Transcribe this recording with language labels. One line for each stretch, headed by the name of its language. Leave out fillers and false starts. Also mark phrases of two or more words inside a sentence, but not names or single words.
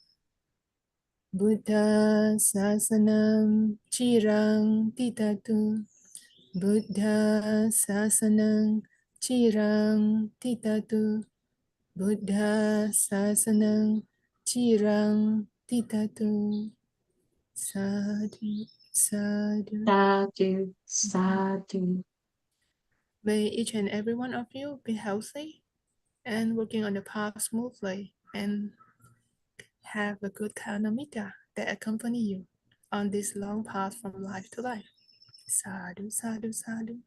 Pali: Buddha sasanam Chirang titatu Buddha sasanang Chirang titatu Buddha sasanang Chirang titatu. Sadhu, sadhu. Sadhu, sadhu.
English: May each and every one of you be healthy and working on the path smoothly and have a good karmamita that accompany you on this long path from life to life.
Pali: Sadhu, sadhu, sadhu.